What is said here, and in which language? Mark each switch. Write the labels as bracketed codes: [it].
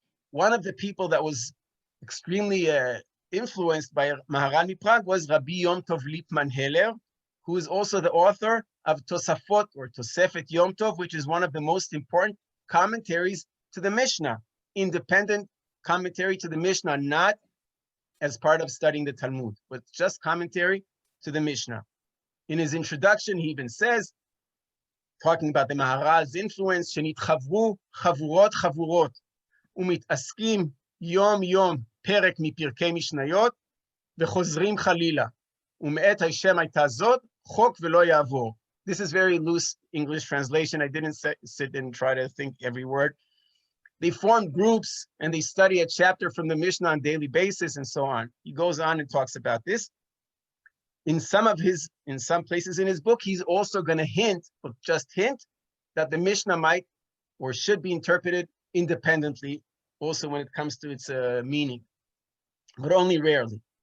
[en] One of the people that was extremely influenced by Maharal Prague was Rabbi Yom Tov Lipman Heller, who is also the author of Tosafot or Tosefet Yom Tov, which is one of the most important commentaries to the Mishnah, independent commentary to the Mishnah, not as part of studying the Talmud, but just commentary to the Mishnah. In his introduction, he even says, talking about the Maharal's influence, [he] שנתחברו חבורות חבורות ומתעסקים יום יום פרק מפרקי משניות וחוזרים חלילה ומאת השם הייתה זאת חוק ולא יעבור. [en] This is very loose English translation. I didn't sit and try to think every word. They form groups and they study a chapter from the Mishnah on a daily basis and so on. He goes on and talks about this. In some places in his book, he's also going to hint, but just hint, that the Mishnah might or should be interpreted independently, also when it comes to its meaning, but only rarely.